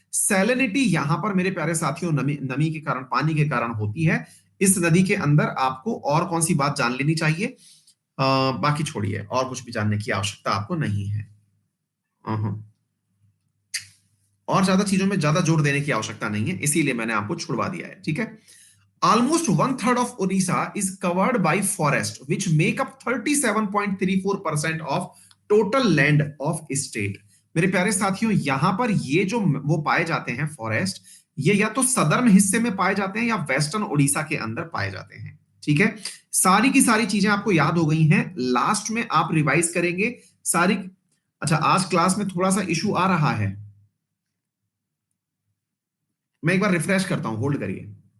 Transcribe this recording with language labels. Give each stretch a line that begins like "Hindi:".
Hindi: Salinity यहां पर मेरे प्यारे साथियों नमी के कारण, पानी के कारण होती है। इस नदी के अंदर आपको और कौन सी बात जान लेनी चाहिए? बाकी छोड़िए, और कुछ भी जानने की आवश्यकता आपको नहीं है। और ज्यादा चीजों में ज्यादा जोर देने की आवश्यकता नहीं है, इसीलिए मैंने आपको छुड़वा दिया है। ठीक है,
English: almost 1/3 of Odisha is covered by forest, which make up 37.34% of total land of state।
Hindi: मेरे प्यारे साथियों, यहां पर ये जो वो पाए जाते हैं फॉरेस्ट, ये या तो सदर्न हिस्से में पाए जाते हैं या वेस्टर्न उड़ीसा के अंदर पाए जाते हैं। ठीक है, सारी की सारी चीजें आपको याद हो गई हैं, लास्ट में आप रिवाइज करेंगे सारी। अच्छा, आज क्लास में थोड़ा सा इशू आ रहा है, मैं एक बार रिफ्रेश करता हूं, होल्ड करिए।